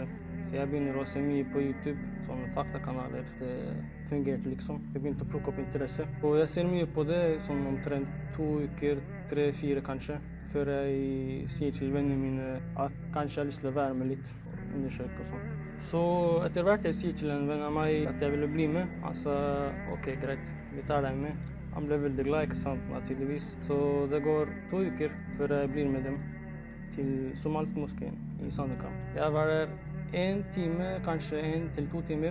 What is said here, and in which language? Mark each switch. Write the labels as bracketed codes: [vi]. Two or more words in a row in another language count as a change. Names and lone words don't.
[sv] Jag började se mycket på YouTube, sådana faktakanaler. Det fungerade liksom. Jag började plocka upp intresse. Och jag ser mycket på det som omtrent 2 veckor, 3-4 kanske. För jag säger till vänner mina att kanske jag har lust att vara med lite och undersöka och sånt. [no] Så etter hvert jeg sier til en venn av meg at jeg ville bli med. Han sa ok, greit, vi tar deg med. Han ble veldig glad, ikke sant, naturligvis. Så det går 2 uker før jeg blir med dem til somalisk moskeen i Sandvika. Jeg var der 1 time, kanskje 1 til 2 timer.